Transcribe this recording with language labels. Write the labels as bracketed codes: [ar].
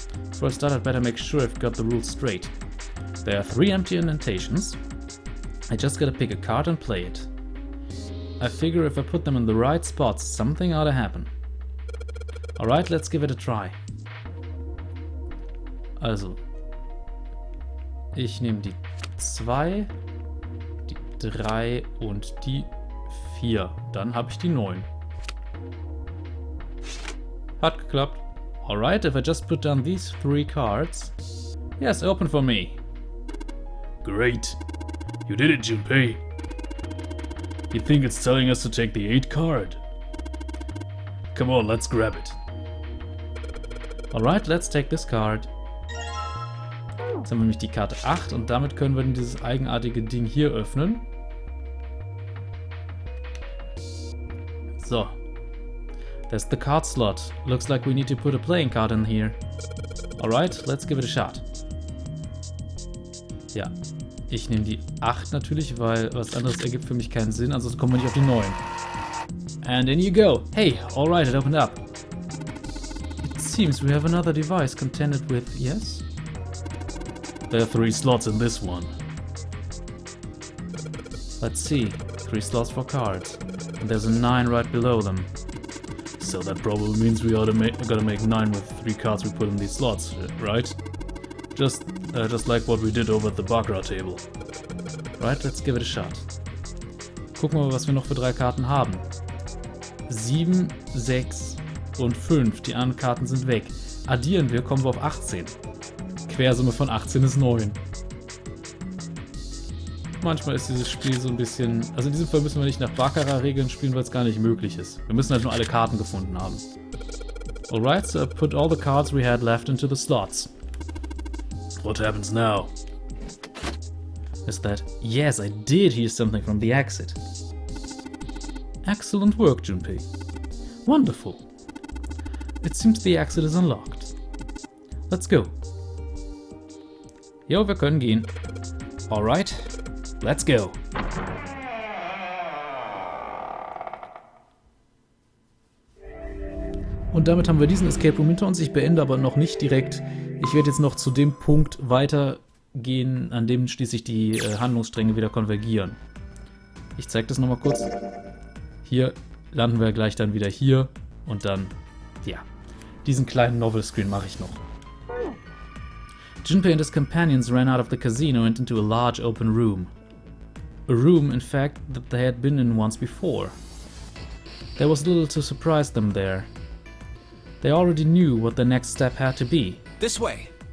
[en] Before I start, I'd better make sure I've got the rules straight. There are 3 empty indentations. I just gotta pick a card and play it. I figure if I put them in the right spots, something ought to happen. Alright, let's give it a try. [de] Also, ich nehme die 2, die 3 und die 4. Dann habe ich die 9. Hat geklappt. [en] Alright, if I just put down these 3 cards... Yes, open for me. Great. You did it, Junpei. You think it's telling us to take the 8 card? Come on, let's grab it. Alright, let's take this card. [de] Jetzt haben wir nämlich die Karte 8 und damit können wir dieses eigenartige Ding hier öffnen. [en] So. There's the card slot. Looks like we need to put a playing card in here. Alright, let's give it a shot. [de] Ja, ich nehme die 8 natürlich, weil was anderes ergibt für mich keinen Sinn, ansonsten kommen wir nicht auf die 9. [en] And in you go. Hey, alright, it opened up. It seems we have another device contended with, yes? There are 3 slots in this one. Let's see. 3 slots for cards. And there's a 9 right below them. So that probably means we gotta make 9 with 3 cards we put in these slots, right? Just like what we did over at the Baccarat table. Right, let's give it a shot. Gucken wir mal, was wir noch für 3 Karten haben. 7, 6 und 5. Die anderen Karten sind weg. Addieren wir, kommen wir auf 18. Quersumme von 18 ist 9. Manchmal ist dieses Spiel so ein bisschen... Also in diesem Fall müssen wir nicht nach Baccarat-Regeln spielen, weil es gar nicht möglich ist. Wir müssen halt nur alle Karten gefunden haben. Alright, so I put all the cards we had left into the slots. What happens now? Is that... Yes, I did hear something from the exit. Excellent work, Junpei. Wonderful. It seems the exit is unlocked. Let's go. [de] Jo, wir können gehen. [en] Alright, let's go. [de] Und damit haben wir diesen Escape Room hinter uns. Ich beende aber noch nicht direkt. Ich werde jetzt noch zu dem Punkt weitergehen, an dem schließlich die Handlungsstränge wieder konvergieren. Ich zeige das nochmal kurz. Hier landen wir gleich dann wieder hier und dann, ja, diesen kleinen Novel-Screen mache ich noch. [en] Junpei and his companions ran out of the casino and into a large open room. A room, in fact, that they had been in once before. There was little to surprise them there. They already knew what the next step had to be. This way.